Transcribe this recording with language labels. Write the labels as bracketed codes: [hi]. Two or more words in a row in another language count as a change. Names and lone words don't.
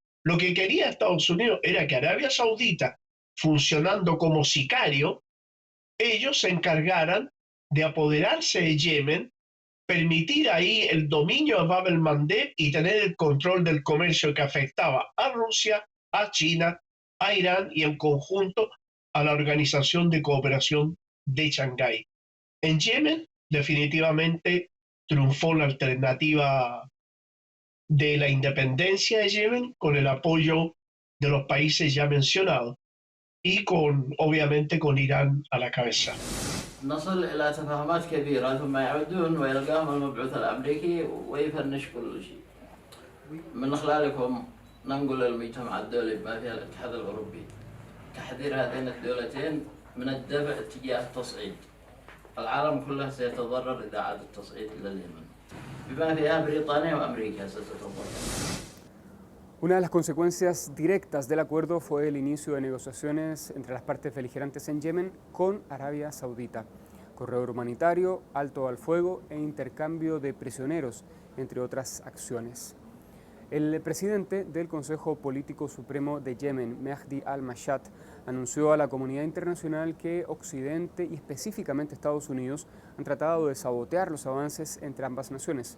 [es] Lo que quería Estados Unidos era que Arabia Saudita, funcionando como sicario, ellos se encargaran de apoderarse de Yemen, permitir ahí el dominio de Bab el-Mandeb y tener el control del comercio que afectaba a Rusia, a China, a Irán y en conjunto a la Organización de Cooperación de Shanghái. En Yemen, definitivamente triunfó la alternativa de la independencia de Yemen con el apoyo de los países ya mencionados y obviamente con Irán a la cabeza. [ar] نصل إلى تفاهمات كبيرة ثم يعودون ويلقاهم المبعوث الأمريكي ويفنش كل شيء. من خلالكم ننقل للمجتمع الدولي بما فيها الاتحاد الأوروبي تحذير هاتين الدولتين من الدفع تجاه التصعيد. العالم كله سيتضرر إذا عاد التصعيد إلى اليمن بما فيها بريطانيا وأمريكا ستتضرر. [es] Una de las consecuencias directas del acuerdo fue el inicio de negociaciones entre las partes beligerantes en Yemen con Arabia Saudita, corredor humanitario, alto al fuego e intercambio de prisioneros, entre otras acciones. El presidente del Consejo Político Supremo de Yemen, Mehdi al-Mashat, anunció a la comunidad internacional que Occidente y específicamente Estados Unidos han tratado de sabotear los avances entre ambas naciones.